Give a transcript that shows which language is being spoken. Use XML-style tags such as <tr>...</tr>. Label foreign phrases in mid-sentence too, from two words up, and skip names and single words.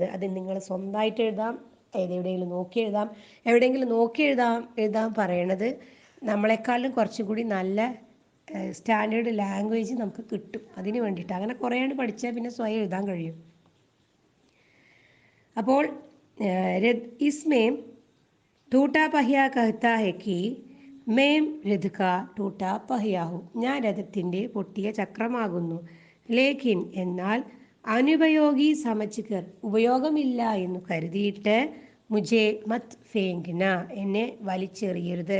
<ml>അത് നിങ്ങൾ സ്വന്തമായിട്ട് എഴുതാം, എവിടെയെങ്കിലും നോക്കി എഴുതാൻ പറയണത് നമ്മളെക്കാളും കുറച്ചും കൂടി നല്ല</ml> <en>standard language</en> <ml>നമുക്ക് കിട്ടും. അതിന് വേണ്ടിയിട്ട് അങ്ങനെ കുറേയാണ് പഠിച്ചാൽ പിന്നെ സ്വയം എഴുതാൻ കഴിയും.</ml> <hi>അപ്പോൾ इसमें टूटा पहिया कहता है कि मैं रथ का टूटा पहिया हूँ</hi> <ml>ഞാൻ രഥത്തിൻ്റെ പൊട്ടിയ ചക്രമാകുന്നു. ലേഖിൻ എന്നാൽ</ml> <hi>अनुपयोगी समझकर</hi> <ml>ഉപയോഗമില്ല എന്ന് കരുതിയിട്ട്</ml> <hi>मुझे मत फेंकना</hi> <ml>എന്നെ വലിച്ചെറിയരുത്.</ml>